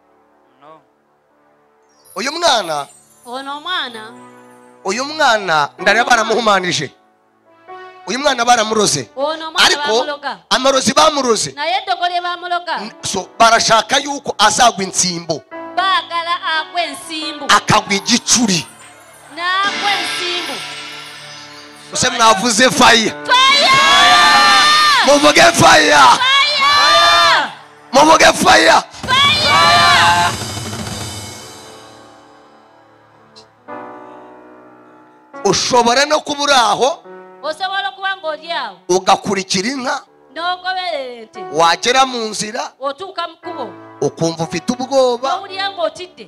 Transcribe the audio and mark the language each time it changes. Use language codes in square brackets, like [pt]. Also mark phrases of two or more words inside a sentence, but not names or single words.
[rw] Uyu mwana uyu mwana ndareba baramuhumanije. Uyu mwana baramuroze. Ariko amarozi bamuroze. [lg] Naye dogole bamuloga. [rw] So barashaka yuko azagwa insimbo. [lg] Bagala akwe ensimbu. [rw] Akagwa igicuri. [lg] Na akwe ensimbu. [rw] Use mwavuze fire. Fire! Muvuge fire. Fire! Muvuge fire. Fire! Ushobora no kuburaho. [lg] Osobora kuba ng'olyawo. [rw] Ugakurikira inka. [lg] N'ogoberera [rw] wagera mu nzira. [lg] Otuuka mu kkubo. [rw] Ukumva ufite ubwoba. [lg] N'owulira ng'otidde.